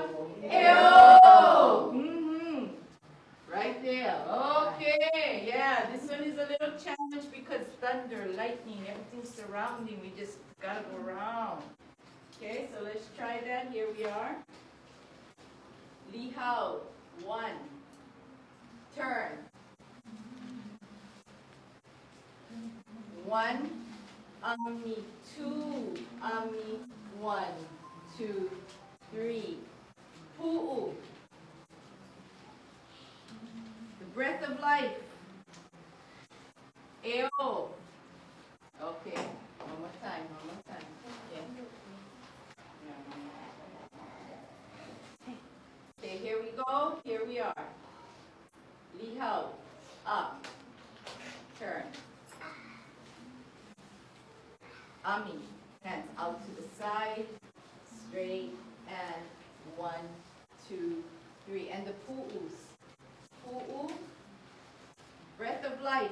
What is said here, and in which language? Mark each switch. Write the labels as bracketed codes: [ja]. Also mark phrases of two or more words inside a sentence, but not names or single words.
[en] Ew! Mm-hmm. Right there. Okay, yeah, this one is a little challenge because thunder, lightning, everything's surrounding. We just gotta go around. Okay, so let's try that. Here we are. Liʻau. 1. Turn. 1. Ami. 2. Ami. 1, 2, 3. Pu'u. The breath of life. Eo. Okay, one more time, one more time. Yeah. Okay, here we go. Here we are. Liʻau. Up. Turn. Ami. Hands out to the side. Straight. And 1, 2, 3. And the pu'us. Pu'u. Breath of life.